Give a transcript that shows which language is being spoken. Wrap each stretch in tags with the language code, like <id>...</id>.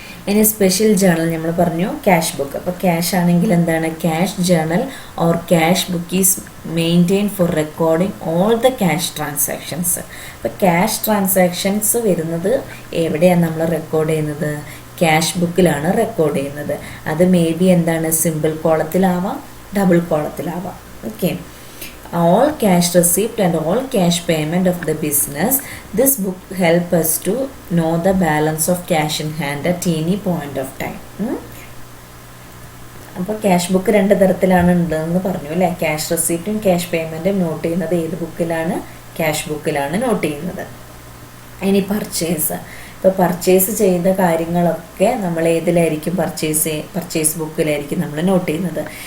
<ml>ഇനി special journal നമ്മൾ പറഞ്ഞു ക്യാഷ് ബുക്ക്. അപ്പോൾ ക്യാഷ് ആണെങ്കിൽ എന്താണ്,</ml> <en>Cash journal or cash book is maintain for recording all the cash transactions.</en> <ml>അപ്പോൾ ക്യാഷ് ട്രാൻസാക്ഷൻസ് വരുന്നത് എവിടെയാണ് നമ്മൾ റെക്കോർഡ് ചെയ്യുന്നത്, ക്യാഷ് ബുക്കിലാണ് റെക്കോർഡ് ചെയ്യുന്നത്. അത് മേ ബി എന്താണ്, simple കോളത്തിലാവാം double കോളത്തിലാവാം.</ml> <en>Okay, all cash receipt and all cash payment of the business. This book help us to know the balance of cash in hand at any point of time.</en> <ml>അപ്പോൾ cash book 2 തരത്തിലാണ് ഉള്ളതെന്ന് പറഞ്ഞു അല്ലേ. Cash റെസിപ്റ്റും cash പേയ്മെൻറ്റും not ചെയ്യുന്നത് ഏത് ബുക്കിലാണ്, cash ബുക്കിലാണ് not ചെയ്യുന്നത്. ഇനി ഇപ്പോൾ പർച്ചേസ് ചെയ്ത കാര്യങ്ങളൊക്കെ നമ്മൾ ഏതിലായിരിക്കും, പർച്ചേസ് ബുക്കിലായിരിക്കും നമ്മൾ നോട്ട് ചെയ്യുന്നത്.</ml>